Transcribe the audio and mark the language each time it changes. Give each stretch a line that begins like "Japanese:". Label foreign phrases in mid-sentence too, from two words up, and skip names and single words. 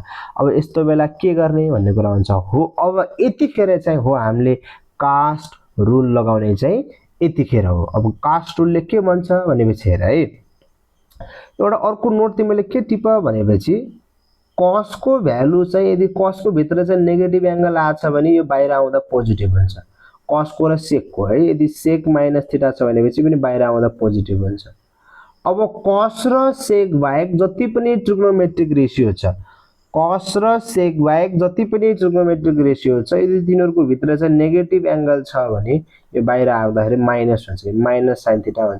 Nepali: अब यस्तो बेला के गर्ने भन्ने कुरा हुन्छ हो अब यतिखेर चाहिँ हो हामीले
English: cast rule
Nepali: लगाउने चाहिँ यतिखेर हो। अब कास्ट रुलले के भन्छ भनेपछि हेर है एउटा अर्को नोट तिमीले के टिप भनेपछि cos को भ्यालु चाहिँ यदि cos को भित्र चाहिँ
English: negative angle
Nepali: आछ भने यो बाहिर आउँदा पोजिटिभ हुन्छ cos को र sec को है यदि sec
English: minus theta
Nepali: छ भनेपछि पनि बाहिर आउँदा पोजिटिभ हुन्छ। अब cos र sec बाहेक जति पनि
English: trigonometric ratio
Nepali: छ cos र sec बाहेक जति पनि
English: trigonometric ratio
Nepali: छ यदि तिनीहरुको भित्र चाहिँ
English: negative angle
Nepali: छ भने यो बाहिर आउँदाखेरि माइनस हुन्छ
English: minus sin theta
Nepali: हुन्छ।